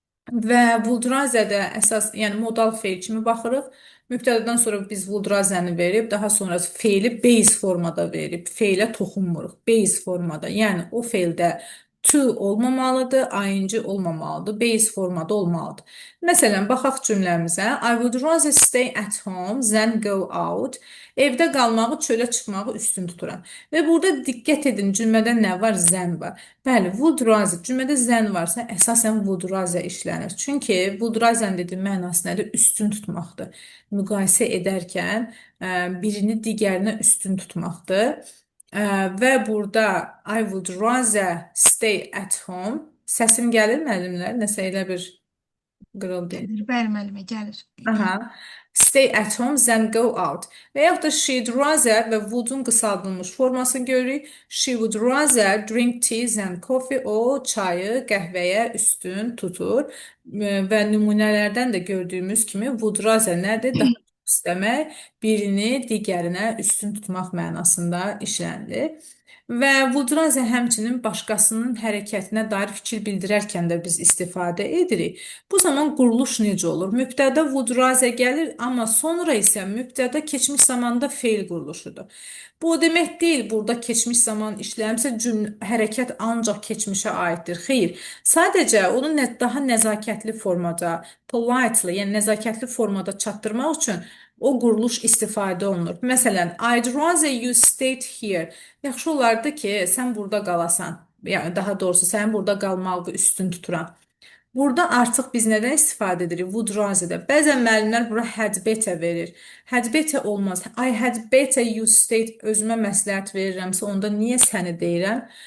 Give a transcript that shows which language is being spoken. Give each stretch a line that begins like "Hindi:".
Azerbaijani: Və would rather-də əsas, yəni modal feil kimi baxırıq. Mübtədədən sonra biz would rather-ni verib, daha sonra feili base formada verib, feilə toxunmuruq. Base formada, yəni o feildə to olmamalıdır, ing olmamalıdır, base formada olmalıdır. Məsələn, baxaq cümləmizə.
English: I would rather stay at home than go out.
Azerbaijani: Evdə qalmağı, çölə çıxmağı üstün tuturam. Və burada diqqət edin, cümlədə nə var? Than var. Bəli, would rather. Cümlədə than varsa, əsasən would rather işlənir. Çünki would rather dediyi mənası nədir? Üstün tutmaqdır. Müqayisə edərkən birini digərinə üstün tutmaqdır. Və burada
English: I would rather stay at home.
Azerbaijani: Səsim gəlir müəllimlər? Nəsə elə bir qırıldı. Gəlir, bəli müəllimə, gəlir.
English: Aha. Stay at home, then go out.
Azerbaijani: Və yaxud da she'd rather və would-un qısaldılmış formasını görürük.
English: She would rather drink tea than coffee.
Azerbaijani: O çayı qəhvəyə üstün tutur. Və nümunələrdən də gördüyümüz kimi would rather nədir? Daha çox istəmək, birini digərinə üstün tutmaq mənasında işlənilir. Və would rather həmçinin başqasının hərəkətinə dair fikir bildirərkən də biz istifadə edirik. Bu zaman quruluş necə olur? Mübtədə would rather gəlir, amma sonra isə mübtədə keçmiş zamanda feil quruluşudur. Bu o demək deyil, burada keçmiş zaman işləmirsə hərəkət ancaq keçmişə aiddir. Xeyr, sadəcə onu daha nəzakətli formada, politely, yəni nəzakətli formada çatdırmaq üçün o quruluş istifadə olunur.
English: Məsələn, I'd rather you stayed here.
Azerbaijani: Yaxşı olardı ki, sən burada qalasan. Yəni daha doğrusu sənin burada qalmağı üstün tuturam. Burada artıq biz nədən istifadə edirik? Would rather-də. Bəzən müəllimlər bura had better verir. Had better olmaz.
English: I had better you stayed.
Azerbaijani: Özümə məsləhət verirəmsə, onda niyə səni deyirəm?